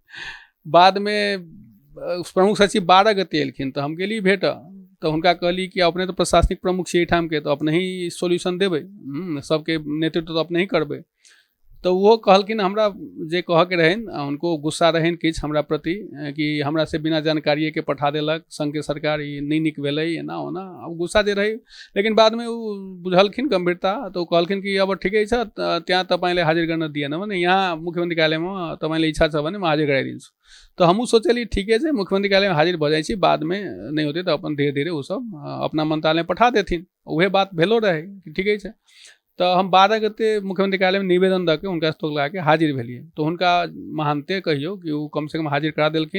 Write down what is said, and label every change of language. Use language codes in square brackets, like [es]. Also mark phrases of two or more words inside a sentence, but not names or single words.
[mai] बाद में प्रमुख सचिव 12 गते एलखिन तऽ हम गेली भेटऽ, तऽ हुनका कहली कि अपने तो प्रशासनिक प्रमुख छी एहिठाम के, तो अपने ही सोल्यूशन देबै, सबके नेतृत्व तो अपने ही करबै। तो वो कहलखिन हमरा जे कह के रहन, उनको गुस्सा रहन किछ हमरा प्रति कि हमरा से बिना जानकारिए के पठा देलक संघ के सरकार, ई नहीं निक भेलै, एना ओना। अब गुस्सा जे रही, लेकिन बाद में वो बुझलखिन गंभीरता, तो कहलखिन कि अब ठिकै छ, [ne] त्यहाँ तपाईँले हाजिर गर्न दिएन भने यहाँ मुख्यमंत्री कार्यालयमा तपाईँले इच्छा छ भने म हाजिर गराइदिन्छु। [mai] तो हमहूँ सोचली ठीके छै, मुख्यमंत्री कार्यालय में हाजिर भऽ जाइ छी, बाद में नहीं होते तो अपन धीरे धीरे वो सब अपना मंत्रालय में पठा देथिन। उहे बात भेलो रहे कि ठीके छै। तो हम 12 गते मुख्यमंत्री कार्यालय में निवेदन दऽ के हुनका स्तोक लगा के हाजिर भेलिए। तो हुनका महानते कहियो कि वो कम से कम हाजिर करा देलखिन।